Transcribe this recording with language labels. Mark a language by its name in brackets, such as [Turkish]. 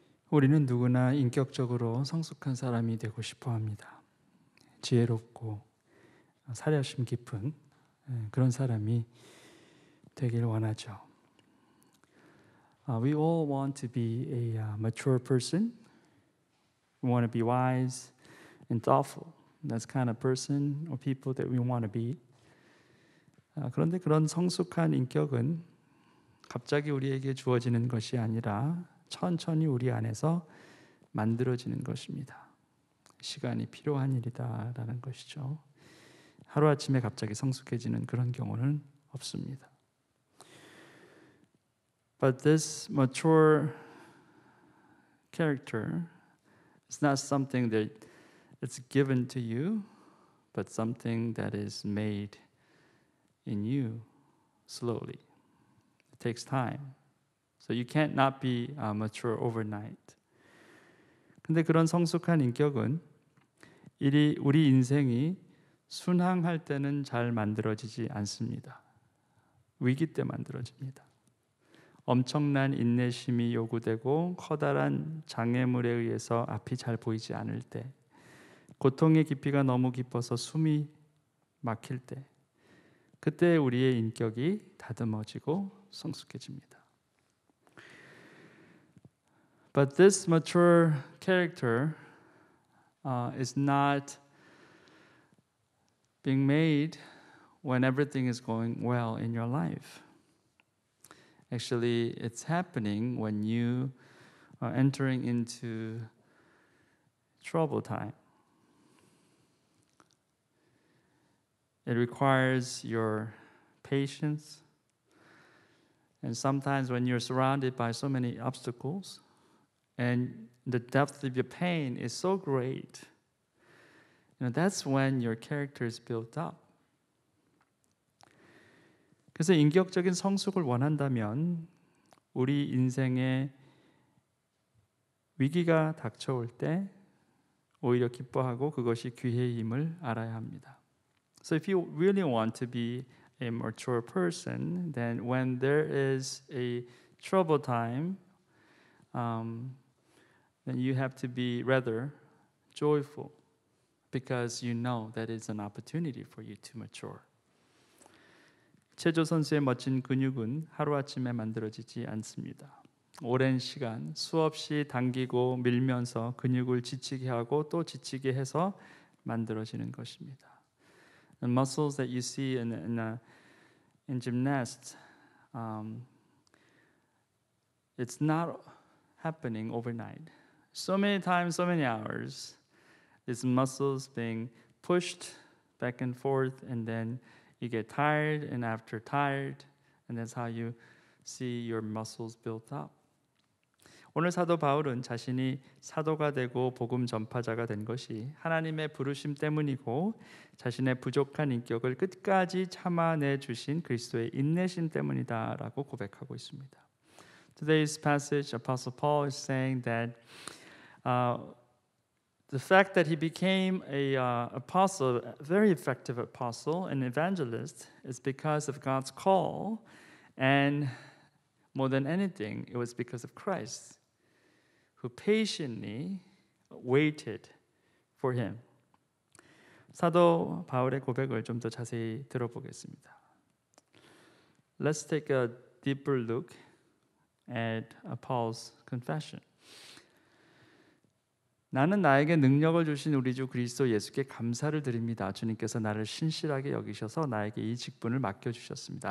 [Korean] 우리는 누구나 인격적으로 성숙한 사람이 되고 싶어 합니다. 지혜롭고 사려심 깊은 그런 사람이 되길 원하죠. [English] We all want to be a mature person. We want to be wise and thoughtful. That's the kind of person or people that we want to be. [Korean] 그런데 그런 성숙한 인격은 갑자기 우리에게 주어지는 것이 아니라 천천히 우리 안에서 만들어지는 것입니다. 시간이 필요한 일이다라는 것이죠. 하루아침에 갑자기 성숙해지는 그런 경우는 없습니다. [English] But this mature character is not something that it's given to you, but something that is made in you slowly. It takes time. So you can't not be mature overnight. [Korean] 근데 그런 성숙한 인격은 우리 인생이 순항할 때는 잘 만들어지지 않습니다. 위기 때 만들어집니다. 엄청난 인내심이 요구되고 커다란 장애물에 의해서 앞이 잘 보이지 않을 때, 고통의 깊이가 너무 깊어서 숨이 막힐 때, 그때 우리의 인격이 다듬어지고 성숙해집니다. [English] But this mature character is not being made when everything is going well in your life. Actually, it's happening when you are entering into trouble time. It requires your patience. And sometimes when you're surrounded by so many obstacles and the depth of your pain is so great, that's when your character is built up. [Korean] 그래서 인격적인 성숙을 원한다면 우리 인생에 위기가 닥쳐올 때 오히려 기뻐하고 그것이 기회임을 알아야 합니다. [English] So if you really want to be a mature person, then when there is a trouble time, then you have to be rather joyful because you know that it's an opportunity for you to mature. [Korean] 체조 선수의 멋진 근육은 하루아침에 만들어지지 않습니다. 오랜 시간 수없이 당기고 밀면서 근육을 지치게 하고 또 지치게 해서 만들어지는 것입니다. [English] The muscles that you see in gymnasts, it's not happening overnight. So many times, so many hours, these muscles being pushed back and forth, and then you get tired, and after tired, and that's how you see your muscles built up. [Korean] 오늘 사도 바울은 자신이 사도가 되고 복음 전파자가 된 것이 하나님의 부르심 때문이고 자신의 부족한 인격을 끝까지 참아내 주신 그리스도의 인내심 때문이다라고 고백하고 있습니다. [English] Today's passage, Apostle Paul is saying that the fact that he became a apostle, a very effective apostle and evangelist, is because of God's call, and more than anything, it was because of Christ, who patiently waited for him. [Korean] 사도 바울의 고백을 좀 더 자세히 들어보겠습니다. [English] Let's take a deeper look at Paul's confession. [Korean] 나는 나에게 능력을 주신 우리 주 그리스도 예수께 감사를 드립니다. 주님께서 나를 신실하게 여기셔서 나에게 이 직분을 맡겨주셨습니다.